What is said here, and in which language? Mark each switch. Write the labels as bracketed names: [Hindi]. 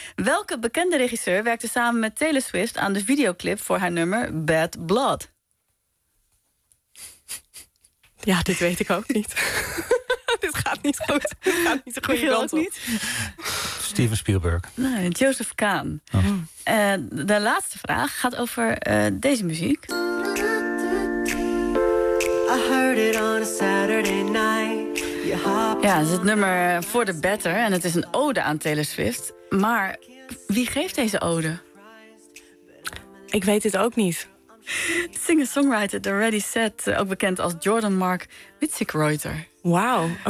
[Dutch] Welke bekende regisseur werkte samen met Taylor Swift aan de videoclip voor haar nummer Bad Blood? Ja, dit weet ik ook niet. Dit gaat niet goed. Dit gaat niet de goede kant op. Niet. Steven Spielberg. Nee, Joseph Kahn. Oh. De laatste vraag gaat over deze muziek. [English] I heard it on a Saturday night. [Dutch] Ja, het is het nummer For the Better en het is een ode aan Taylor Swift. Maar wie geeft deze ode? Ik weet het ook niet. Singer-songwriter The Ready Set, ook bekend als Jordan Mark Witzigreuter. Wauw, oké.